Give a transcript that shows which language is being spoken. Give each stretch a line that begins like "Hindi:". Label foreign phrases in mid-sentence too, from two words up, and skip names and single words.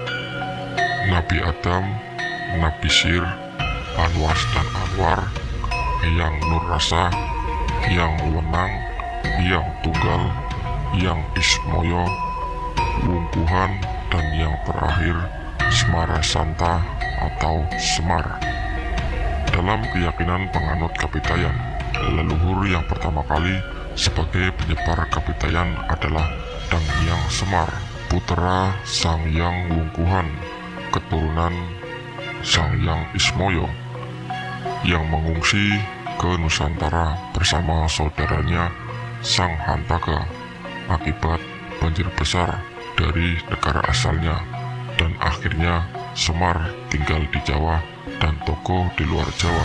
Indonesian: Nabi Adam, Nabi Sir, Anwas dan Anwar, yang Nur Rasa, yang Wenang, yang Tunggal, yang Ismoyo, Wungkuhan, dan yang terakhir Smarasanta atau Semar. Dalam keyakinan penganut Kapitayan, leluhur yang pertama kali sebagai penyebar Kapitayan adalah Dang Hyang Semar, putra Sang Hyang Wungkuhan, keturunan Sang Hyang Ismoyo, yang mengungsi ke Nusantara bersama saudaranya Sang Hantaka akibat banjir besar dari negara asalnya, dan akhirnya Semar tinggal di Jawa dan Toko di luar Jawa.